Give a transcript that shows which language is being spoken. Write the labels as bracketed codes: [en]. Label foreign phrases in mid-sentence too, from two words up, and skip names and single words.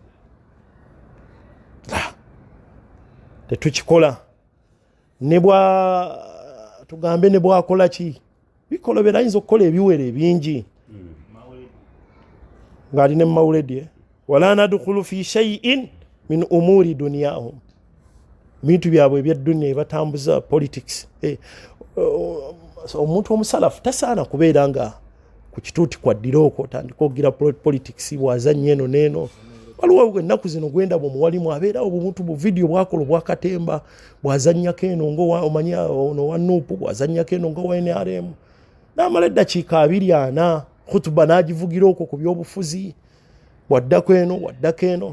[lg] Tetukikola. Ne tugambe ne bwakola ki bikolobera, ayinza okukola ebiwere ebingi ng'alina mu mawuledi. [ar] Wala nadkhulu fi shay'in min umuri dunyahum, [lg] bintu byabwe ebyeddunya batambuza politics. Omuntu omusalafu tasaana kubeera nga ku kituuti kwaddira okwo otandika okugira politics bw'azannya eno n'eno. Waliwo ennaku zino gwenda bw'omuwalimu abeerawo omuntu bu video bwakola bwakatemba bw'azannyako eno ng'omanya ono wa Nuupu bw'azannyako eno ng'owa NRM n'amala eddakiika 24 khutuba n'agivugira okwo ku by'obufuzi waddako eno.